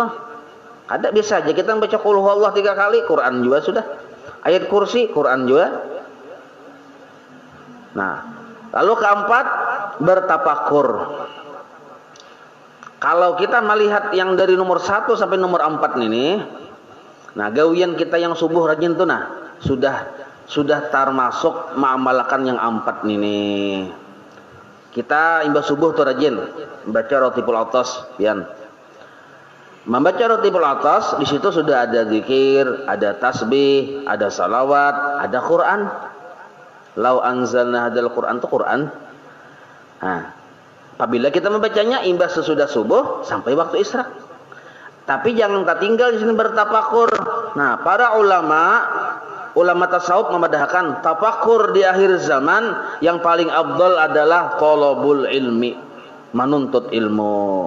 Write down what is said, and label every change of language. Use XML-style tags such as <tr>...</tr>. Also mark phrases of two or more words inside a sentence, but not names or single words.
<id>Ada bisa aja kita membaca</id> <ar>qul huwallah</ar> <id>3 kali, Quran juga sudah. Ayat kursi, Quran juga. Nah, lalu keempat bertafakur. Kalau kita melihat yang dari nomor 1 sampai nomor 4 ini, nah gawian kita yang subuh rajin tuh nah sudah termasuk mengamalkan yang 4 ini. Kita imbah subuh tuh rajin membaca Ratibul Atas, pian. Membaca Ratibul Atas di situ sudah ada zikir, ada tasbih, ada salawat, ada Quran.</id> <ar>Lau anzalna hadzal Quran</ar> <id>itu Quran. Nah, apabila kita membacanya imbas sesudah subuh sampai waktu isyraq. Tapi jangan tertinggal di sini bertafakur. Nah, para ulama tasawuf memedahkan tafakur di akhir zaman yang paling afdal adalah</id> <ar>thalabul ilmi,</ar> <id>menuntut ilmu.</id>